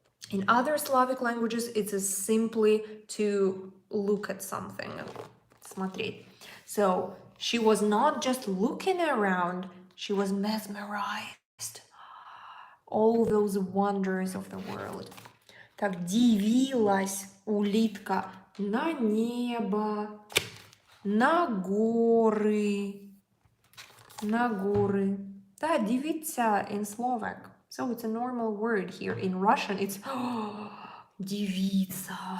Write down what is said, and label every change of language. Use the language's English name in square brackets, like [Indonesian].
[English] In other Slavic languages, it's simply to look at something, смотреть. So she was not just looking around, she was mesmerized. All those wonders of the world. [Russian] Так, дивилась улитка на небо, на горы, на горы. [English] Да, дивиться in Slovak. So it's a normal word here. In Russian, it's дивиться.